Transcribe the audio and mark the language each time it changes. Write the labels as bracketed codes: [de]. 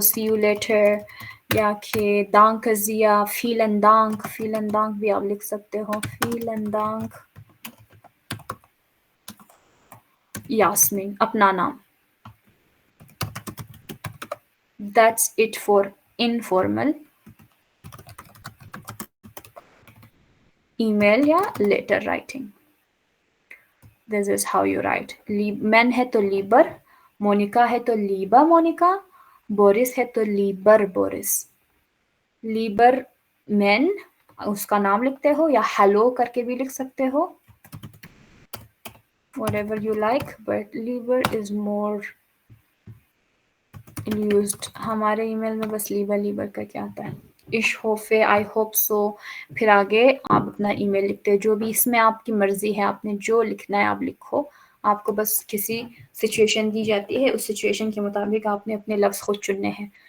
[en] see you later [hi] या कि दांक जिया, [de] फीलन दांक [hi] भी आप लिख सकते हो. फीलन दांक यास्मीन अपना नाम. [en] That's it for informal email [hi] या [en] letter writing. This is how you write. [hi] Men है तो लीबर, मोनिका है तो लीबा मोनिका, बोरिस है तो लीबर बोरिस. लीबर men उसका नाम लिखते हो या हेलो करके भी लिख सकते हो. [en] Whatever you like, but labour is more used. [hi] हमारे ईमेल में बस लीबर करके आता है. [de] इश होफे, [en] I hope so. [hi] फिर आगे आप अपना ईमेल लिखते हो. जो भी इसमें आपकी मर्जी है, आपने जो लिखना है आप लिखो. आपको बस किसी सिचुएशन दी जाती है, उस सिचुएशन के मुताबिक आपने अपने लफ्ज खुद चुनने हैं.